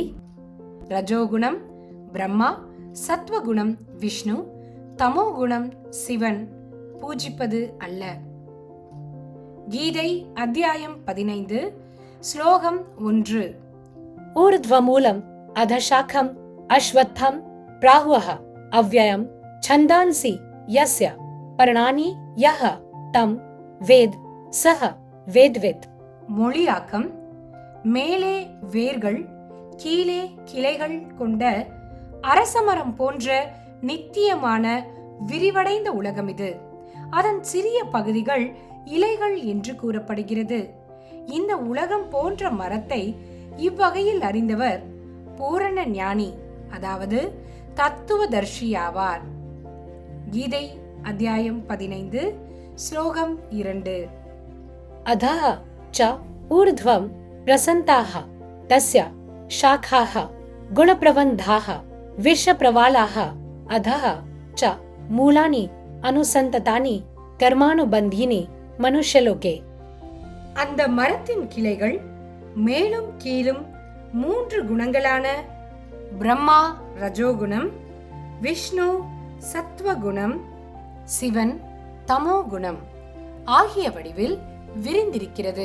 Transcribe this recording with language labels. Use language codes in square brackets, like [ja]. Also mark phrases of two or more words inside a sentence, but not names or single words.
[ta] ரஜோகுணம் பிரம்மா, சத்வகுணம் விஷ்ணு, தமோகுணம் சிவன் பூஜிப்பது அல்ல. கீதை அத்தியாயம் 15 ஸ்லோகம் 1. [sa] ஊர்த்வமூலம் अधशाखम् अश्वत्थम् प्राहुः अव्ययम् छन्दांसि यस्य पर्णानि यः तं वेद सः वेद्वित्. [ta] மொழியாக்கம்: மேலே வேர்கள் கீழே கிளைகள் கொண்ட அரசமரம் போன்ற நித்தியமான விரிவடைந்த உலகம் இது. அதன் சிறிய பகுதிகள் இலைகள் என்று கூறப்படுகிறது. இந்த உலகம் போன்ற மரத்தை இவ்வகையில் அறிந்தவர் பூரண ஞானி, அதாவது தத்துவதர்ஷியாவார். கீதை அத்தியாயம் 15 ஸ்லோகம் 2. [sa] अधः च ऊर्ध्वं प्रसन्ताः तस्य शाखाः गुणप्रबन्धाः विषप्रवालाः अधः च मूलानि अनुसन्ततानि कर्मानुबन्धीनि मनुष्यलोके. [ta] அந்த மரத்தின் கிளைகள் மேலும் கீழும் 3 குணங்களான பிரம்மா ரஜோகுணம், விஷ்ணு சத்வகுணம், சிவன் தமோகுணம் ஆகிய வடிவில் விரிந்திருக்கிறது.